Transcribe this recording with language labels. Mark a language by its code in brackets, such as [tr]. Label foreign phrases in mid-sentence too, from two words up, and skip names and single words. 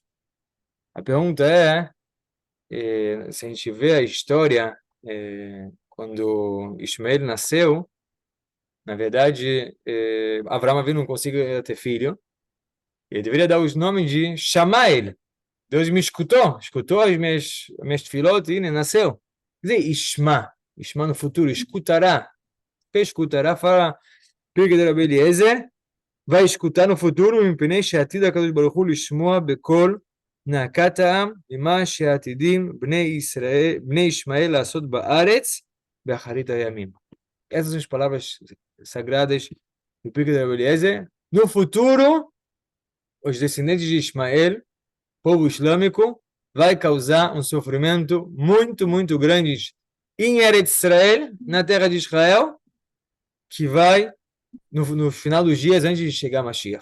[pt] A pergunta se a gente vê a história, quando Ismael nasceu, na verdade, Abraão não conseguiu ter filho, ele deveria dar os nomes de Shamael. Deus me escutou as minhas tefilot e nasceu. Quer dizer, Ishma no futuro, escutará. Que escutará, fala Pirkei de Rabbi Eliezer, vai escutar no futuro, [he] מפני שעתיד הקדוש ברוך הוא לשמוע בקול נאקת העם, ממה שעתידים בני ישמעאל לעשות בארץ באחרית הימים. [pt] Essas são as palavras sagradas do Pirkei de Rabbi Eliezer. No futuro, os descendentes de Ismael, povo islâmico, vai causar um sofrimento muito, muito grande em Eretz Israel, na terra de Israel, que vai no final dos dias antes de chegar Mashiach.